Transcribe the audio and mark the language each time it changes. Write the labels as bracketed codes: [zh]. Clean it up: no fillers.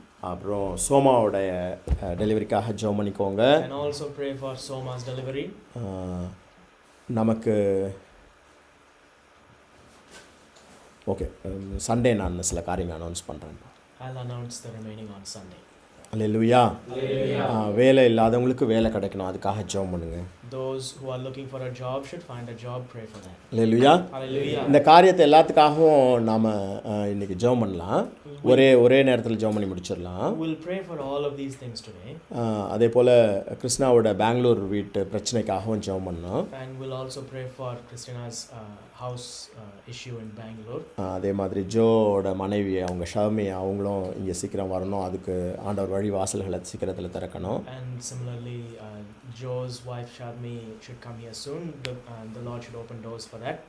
[ta] அப்புறம் சோமாவுடைய டெலிவரிக்காக ஜெபம் பண்ணிக்கோங்க. [en] And also pray for Soma's delivery. [ta] நமக்கு ஓகே, சண்டே நான் சில காரியங்கள் அனௌன்ஸ் பண்ணுறேன். [en] I'll announce the remaining on Sunday. [ta] அல்லேலூயா. வேலை இல்லாதவங்களுக்கு வேலை கிடைக்கணும், அதுக்காக ஜெபம் பண்ணுங்க. [en] Those who are looking for a job should find a job. Pray for that. [ta] Hallelujah. [en] Hallelujah. [ta] இந்த காரியத்தை எல்லாத்துக்காகவும் நாம் இன்னைக்கு ஜெபம் பண்ணலாம். ஒரே நேரத்தில் ஜெபம் பண்ணி முடிச்சிடலாம். [en] We'll pray for all of these things today. [ta] அதே போல் கிருஷ்ணாவோட பெங்களூர் வீட்டு பிரச்சனைக்காகவும் ஜெபம் பண்ணோம். [en] And we'll also pray for Christina's house issue in Bangalore. [ta] அதே மாதிரி ஜோட மனைவி அவங்க ஷர்மி அவங்களும் இங்கே சீக்கிரம் வரணும், அதுக்கு ஆண்டவர் வழி வாசல்களை சீக்கிரத்தில் திறக்கணும். [en] And similarly, Joe's wife Sharmi should come here soon. The Lord should open doors for that.